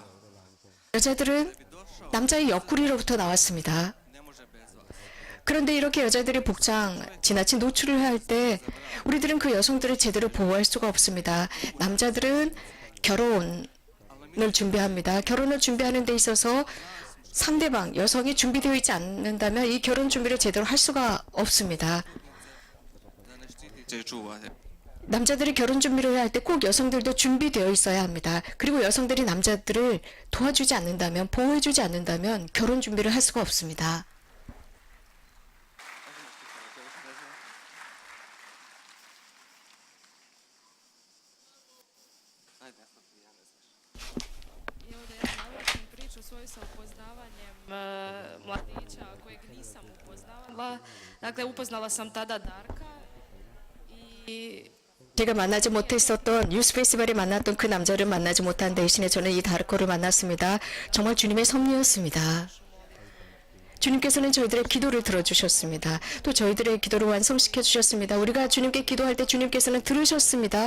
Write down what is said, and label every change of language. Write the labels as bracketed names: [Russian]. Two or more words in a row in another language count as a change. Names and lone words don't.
[Korean] 여자들은 [Croatian] Bi došao, [Korean] 남자의 옆구리로부터 나왔습니다. [Croatian] ne može bez vas. [Korean] 그런데 이렇게 여자들이 복장, 지나친 노출을 할 때 우리들은 그 여성들을 제대로 보호할 수가 없습니다. 남자들은 결혼을 준비합니다. 결혼을 준비하는 데 있어서 상대방, 여성이 준비되어 있지 않는다면 이 결혼 준비를 제대로 할 수가 없습니다. [Croatian] Da ne štitite i čuvate. [Korean] 남자들이 결혼 준비를 할 때 꼭 여성들도 준비되어 있어야 합니다. 그리고 여성들이 남자들을 도와주지 않는다면, 보호해주지 않는다면 결혼 준비를 할 수가 없습니다. [Croatian] Ajde, ja ne znam. I ovdje ja završim priču svoju sa upoznavanjem mladića kojeg nisam upoznavala. Dakle, upoznala sam tada Darka i [Korean] 제가 만나지 못했었던 유스 페스티벌에 만났던 그 남자를 만나지 못한 대신에 저는 이 다르코를 만났습니다. 정말 주님의 섭리였습니다. 주님께서는 저희들의 기도를 들어주셨습니다. 또 저희들의 기도를 완성시켜 주셨습니다. 우리가 주님께 기도할 때 주님께서는 들으셨습니다.